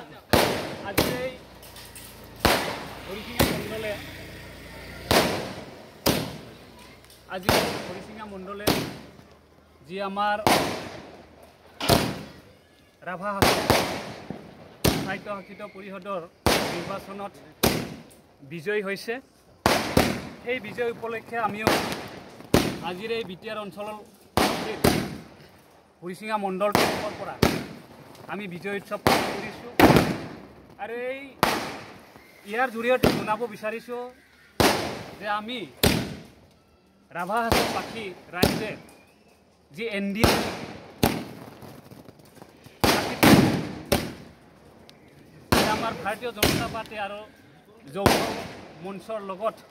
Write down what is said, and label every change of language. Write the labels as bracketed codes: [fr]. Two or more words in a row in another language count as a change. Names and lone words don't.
[as] আজ হৰিচিঙা মণ্ডলে জী আমাৰ ৰাভা সাহিত্য শাসিত পৰিষদৰ নিৰ্বাচন বিজয়ী হৈছে এই বিজয় উপলক্ষে আমিও আজিৰ এই বিটিআৰ অঞ্চলৰ হৰিচিঙা মণ্ডল তৰফৰ পৰা আমি বিজয় উৎসৱ পালন কৰিছোঁ আৰু এই ইয়াৰ জৰিয়তে জনাব বিচাৰিছোঁ যে আমি ৰাভা হাছংবাসী ৰাইজে যি এনডিএ আমাৰ ভাৰতীয় জনতা পাৰ্টি আৰু যৌথ মঞ্চৰ লগত